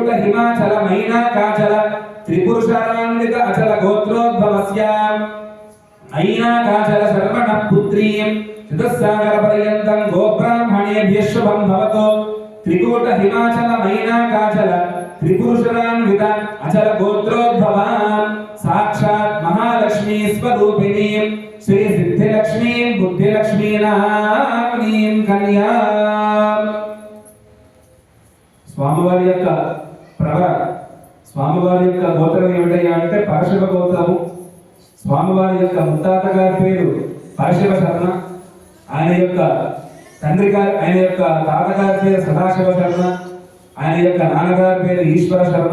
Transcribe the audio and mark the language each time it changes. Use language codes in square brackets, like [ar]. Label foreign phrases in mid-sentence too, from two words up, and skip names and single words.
[sa] हिमाचल मैनाकाचल त्रिपुरुषान्वित अचल गोत्रोद्भवस्यां ऐनाकाचल शर्मणः पुत्रीं चतुस्सागर पर्यन्तं गोब्राह्मणेभ्यः शुभं भवतु त्रिकूट हिमाचल मैनाकाचल त्रिपुरुषान्वित अचल गोत्रोद्भवां साक्षात् महालक्ष्मी स्वरूपिणीं श्री सिद्धिलक्ष्मीं बुद्धिलक्ष्मीनाम्नीं कन्यां [te] స్వామివారి యొక్క ప్రవర స్వామివారి యొక్క గోత్రం ఏమిటయ్యా అంటే పరశివ గోత్రము. స్వామివారి యొక్క ముత్తాత గారి పేరు పరశివ శర్మ, ఆయన యొక్క తండ్రి గారి ఆయన యొక్క తాతగారి పేరు సదాశివ శర్మ, ఆయన యొక్క నాన్నగారి పేరు ఈశ్వర శర్మ.